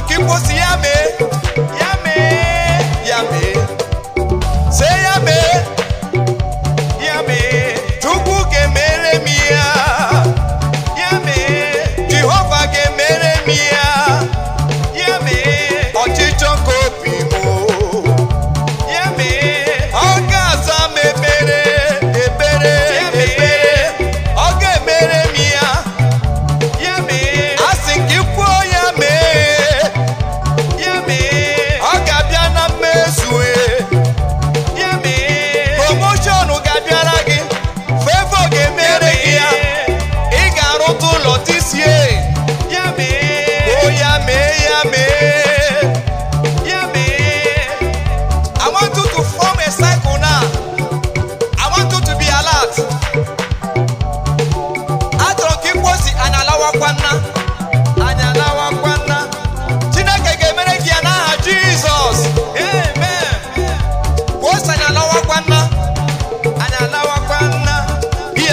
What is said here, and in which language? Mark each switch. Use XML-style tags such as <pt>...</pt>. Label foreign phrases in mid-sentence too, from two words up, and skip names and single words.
<ig>si yame, yame, yame. Say yame, yame. Chukwu ke mere mi ya, yame. Jehovah ke mere mi ya, yame. Ọchịchọ nke obi mụ, yame. Ọ ga-aza m ekpere, ekpere, ekpere. Ọ ga-emere mi ya, yame. Asị nke kwuo yame, yame. Ọ ga-abịa na mmezu, yame. Promotion ga-abịara gị, favor ga-emere gị ya. Ị ga-arụta ụlọ tisie, yame. O yame, yame, yame.</ig> <en>I want you to form a cycle now. I want you to be alert.</en> <ig>Achọrọ ka ịkwosi anyị alawakwana, anyị alawakwana. Chineke ga-emere gị ya n'aha Jizọs. Amen. Kwosi anyị alawakwana, anyị alawakwana.</ig> <en>Here.</en>